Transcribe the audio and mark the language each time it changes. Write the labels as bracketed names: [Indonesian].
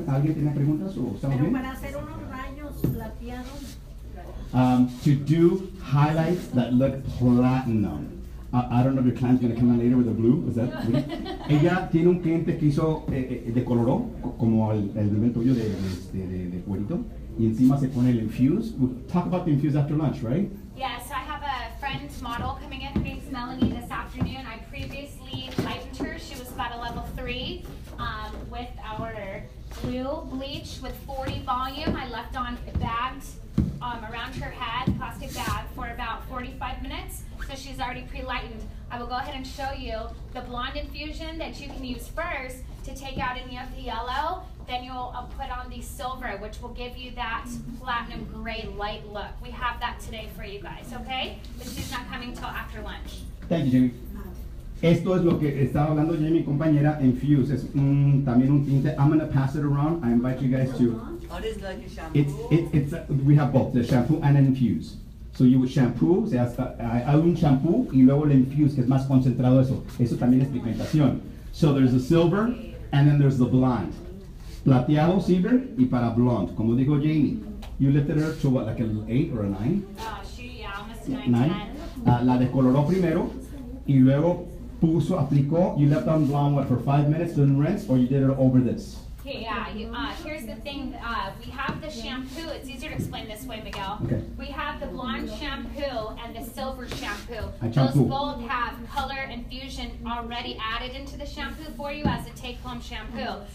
[Spanish] ¿Alguien tiene preguntas o estamos bien? Para hacer unos rayos plateados. [English] To do highlights that look platinum. I don't know if your client's going to come in later with the blue. Is that blue? [Spanish] Ella tiene un cliente que hizo, decoloró, como el evento tuyo de cuerito, y encima se pone el infuse. [English] We'll talk about the infuse after lunch, right? Yes, I have a friend model coming in. Her name's Melanie this afternoon. I previously lightened her. She was about a level 3 with our blue bleach with 40 volume. I left on bagged around her head, plastic bag, for about 45 minutes. So she's already pre-lightened. I will go ahead and show you the blonde infusion that you can use first to take out any of the yellow. Then you'll put on the silver, which will give you that platinum gray light look. We have that today for you guys, okay? But she's not coming till after lunch. Thank you, Jamie. [Spanish] Esto es lo que estaba hablando Jamie, compañera. Infuse es también un tinte. [English] I'm going to pass it around. I invite you guys to. What is like a shampoo? We have both, the shampoo and an infuse. So you would shampoo, [Spanish] o sea, hay un shampoo y luego el infuse, que es más concentrado eso. Eso también es pigmentación. [English] So there's the silver and then there's the blonde. [Spanish] Plateado, silver, y para blonde. Como dijo Jamie, [English] you lifted her to what, like an 8 or a 9? Oh, she, yeah, almost 9, 9. 10. [Spanish] La decoloró primero y luego aplicó, [English] you left on blonde what, for 5 minutes, didn't rinse, or you did it over this? Okay, yeah, here's the thing, we have the shampoo, it's easier to explain this way, Miguel. Okay. We have the blonde shampoo and the silver shampoo. Those shampoo. both have color infusion already added into the shampoo for you as a take-home shampoo.